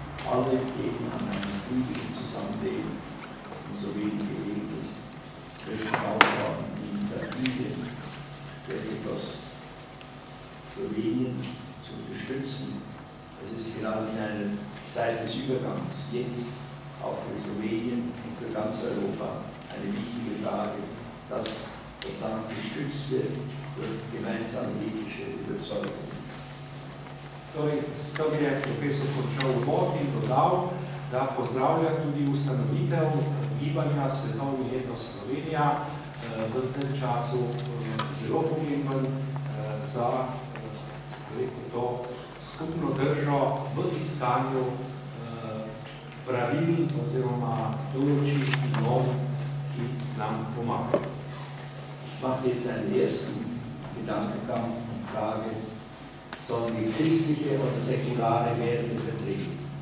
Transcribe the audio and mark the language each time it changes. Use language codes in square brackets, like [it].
[de] Alle gehen an einem friedlichen Zusammenleben und so wenig gelegen ist, möchten aufbauen die Initiative Weltethos Slowenien zu unterstützen. Es ist gerade in einer Zeit des Übergangs, jetzt auch für Slowenien und für ganz Europa, eine wichtige Frage, dass das Land gestützt wird durch gemeinsame ethische Überzeugungen. [sl] Torej, s tem je profesor končal uvod in dodal, da pozdravlja tudi ustanovitev gibanja Svetovni ethos Slovenija, v tem času zelo pomemben za to skupno držo v iskanju pravil oziroma določih norm, ki nam pomagajo. [de] Ich mache jetzt einen ersten Gedankengang und frage, sollen die christliche oder säkulare Werte vertreten?